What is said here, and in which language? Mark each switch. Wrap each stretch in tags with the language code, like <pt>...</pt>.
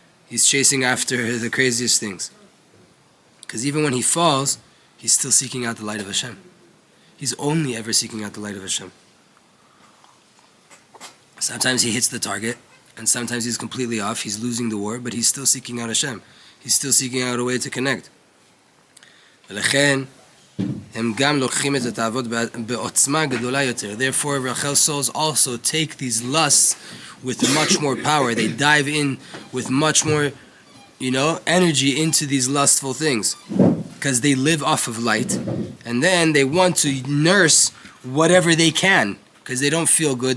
<en>He's chasing after the craziest things. Because even when he falls, he's still seeking out the light of Hashem. He's only ever seeking out the light of Hashem. Sometimes he hits the target, and sometimes he's completely off. He's losing the war, but he's still seeking out Hashem. He's still seeking out a way to connect.</en> <he>ולכן, הם גם לוקחים את התאוות בעוצמה גדולה יותר.</he> <en>Therefore, Rachel's souls also take these lusts with much more power. They dive in with much more, energy into these lustful things. Because they live off of light. And then they want to nurse whatever they can. Because they don't feel good.</en>